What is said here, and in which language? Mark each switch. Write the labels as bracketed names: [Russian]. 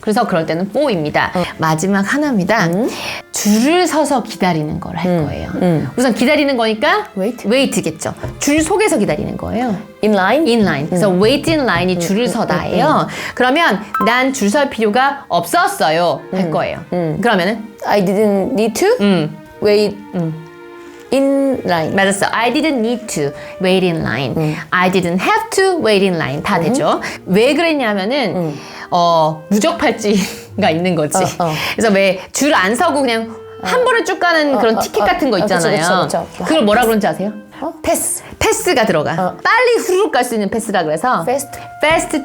[Korean] 그래서 그럴 때는 4입니다. 마지막 하나입니다. 줄을 서서 기다리는 걸 할 거예요. 우선 기다리는 거니까 wait겠죠. 줄 속에서 기다리는 거예요. [English] In line? in line. [Korean] 그래서 wait in line이 줄을 서다예요. 그러면 난 줄 설 필요가 없었어요 할 거예요. 그러면은 [English] I didn't need to wait in line. [Korean] 맞았어. [English] I didn't need to wait in line. I didn't have to wait in line. [Korean] 다 되죠. 왜 그랬냐면은 무적팔찌가 있는 거지. 그래서 왜 줄 안 서고 그냥 한 번에 쭉 가는 그런 티켓 같은 거 있잖아요. 그쵸. 그걸 뭐라 그런지 아세요? 패스. 패스가 들어가. 빨리 후루룩 갈 수 있는 패스라 그래서 [English] Fast